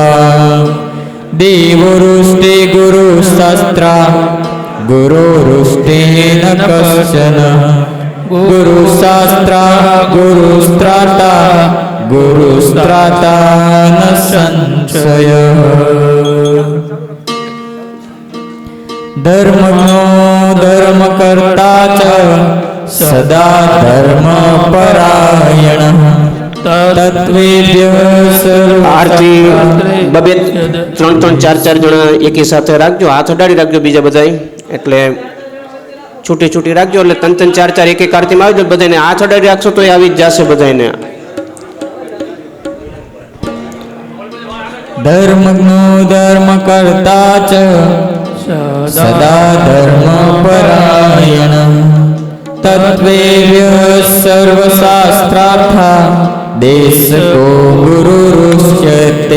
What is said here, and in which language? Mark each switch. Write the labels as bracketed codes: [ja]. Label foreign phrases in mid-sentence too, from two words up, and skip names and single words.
[sa] देवरुष्टे गुरुशास्त्रा गुरुरुष्टेन कश्चन गुरुशास्त्रा गुरुस्त्राता गुरुस्त्राता न संशयः. धर्मज्ञो धर्मकर्ता च सदा धर्मपरायणः [gu] આરતી બબે 3-4 જણા એકી સાથે રાખજો. હાથ અડાડી રાખજો બીજા બધાય, એટલે છૂટી છૂટી રાખજો. એટલે 3-4 એક આરતીમાં આવી જાય. બધાને હાથ અડાડી રાખશો તો આવી જ જશે બધાને. [sa] ધર્મજ્ઞો ધર્મ કરતા ચ સદા ધર્મ પરાયણ તત્વેવ્ય સર્વશાસ્ત્રાર્થા દેશકો ગુરુરુષ્યતે.